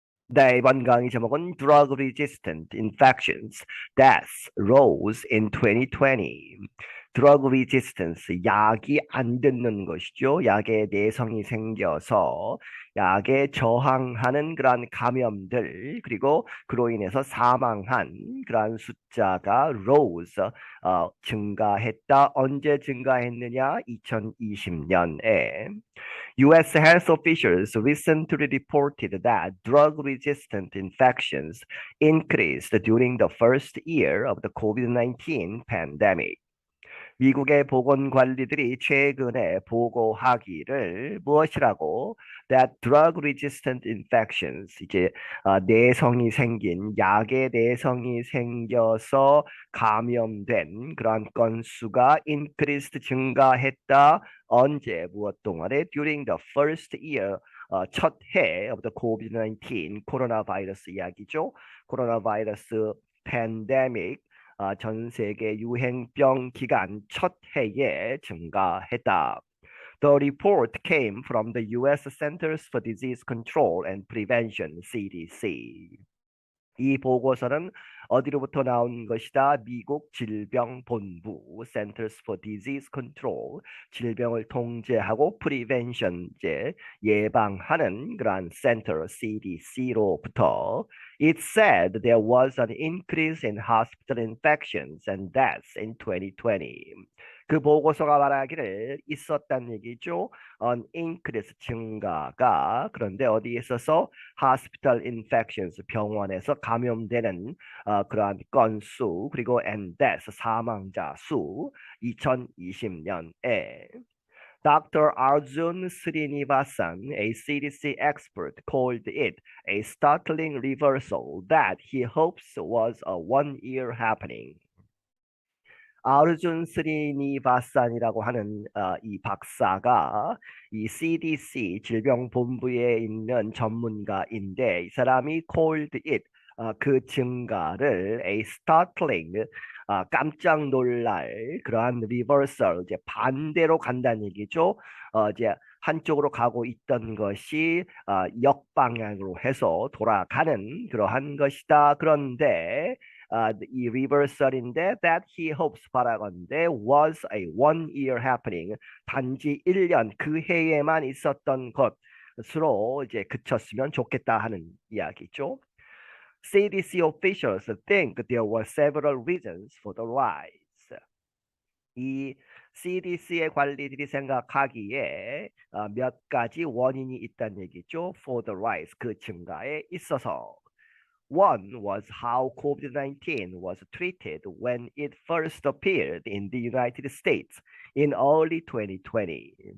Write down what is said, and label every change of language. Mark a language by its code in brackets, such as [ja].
[ko] 네, 이번 강의 제목은 [en] Drug Resistant Infections Deaths Rose in 2020. [ko] Drug resistance, 약이 안 듣는 것이죠. 약에 내성이 생겨서 약에 저항하는 그러한 감염들, 그리고 그로 인해서 사망한 그러한 숫자가 [en] rose, [ko] 증가했다. 언제 증가했느냐? 2020년에. U.S. [en] health officials recently reported that drug-resistant infections increased during the first year of the COVID-19 pandemic. [ko] 미국의 보건관리들이 최근에 보고하기를 무엇이라고? [en] That drug-resistant infections, [ko] 이제 내성이 생긴 약에 내성이 생겨서 감염된 그런 건수가 [en] increased [ko] 증가했다. 언제 무엇 동안에? [en] During the first year, [ko] 첫 해 [en] of the COVID-19 [ko] 코로나 바이러스 이야기죠. 코로나 바이러스 팬데믹, 전 세계 유행병 기간 첫 해에 증가했다. [en] The report came from the U.S. Centers for Disease Control and Prevention, CDC. [ko] 이 보고서는 어디로부터 나온 것이다? 미국 질병본부, Centers for Disease Control, 질병을 통제하고 Prevention, 이제 예방하는 그러한 Center, CDC로부터. [en] It said there was an increase in hospital infections and deaths in 2020. [ko] 그 보고서가 말하기를 있었다는 얘기죠. [en] An increase, [ko] 증가가. 그런데 어디에 있어서? [en] hospital infections, [ko] 병원에서 감염되는 그러한 건수, 그리고 [en] and death, [ko] 사망자 수, 2020년에. [en] Dr. Arjun Srinivasan, a CDC expert, called it a startling reversal that he hopes was a one-year happening. [ko] 아르준 스리니바산이라고 하는 이 박사가 이 CDC 질병본부에 있는 전문가인데 이 사람이 [en] called it, [ko] 그 증가를 [en] a startling, [ko] 깜짝 놀랄 그러한 reversal, 이제 반대로 간다는 얘기죠. 이제 한쪽으로 가고 있던 것이 역방향으로 해서 돌아가는 그러한 것이다. 그런데 이 reversal인데 [en] that he hopes [ko] 바라건대 [en] was a one year happening, [ko] 단지 1년 그 해에만 있었던 것으로 이제 그쳤으면 좋겠다 하는 이야기죠. [en] CDC officials think there were several reasons for the rise. [ko] 이 CDC의 관리들이 생각하기에 몇 가지 원인이 있다는 얘기죠. [en] For the rise, [ko] 그 증가에 있어서. [en] One was how COVID-19 was treated when it first appeared in the United States in early 2020.